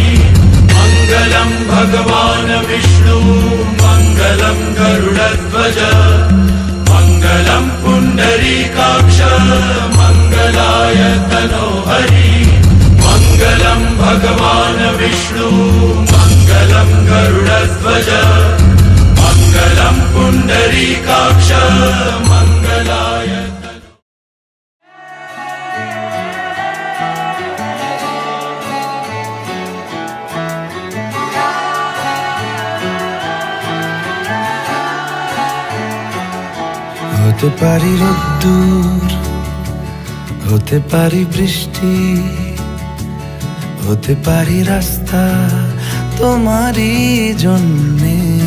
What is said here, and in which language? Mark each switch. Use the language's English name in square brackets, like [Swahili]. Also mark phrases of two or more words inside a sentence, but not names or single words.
[Sanskrit] मंगलम भगवान विष्णु मंगलम गरुड़ध्वज मंगलम पुंडरीकाक्ष मंगलाय तनोहरि। मंगलम भगवान विष्णु मंगलम गरुड़ध्वज मंगलम पुंडरीकाक्ष मंगलाय। [Bangla] হতে পারি রোদ্দুর, হতে পারি বৃষ্টি, হতে পারি রাস্তা তোমারই জন্যে,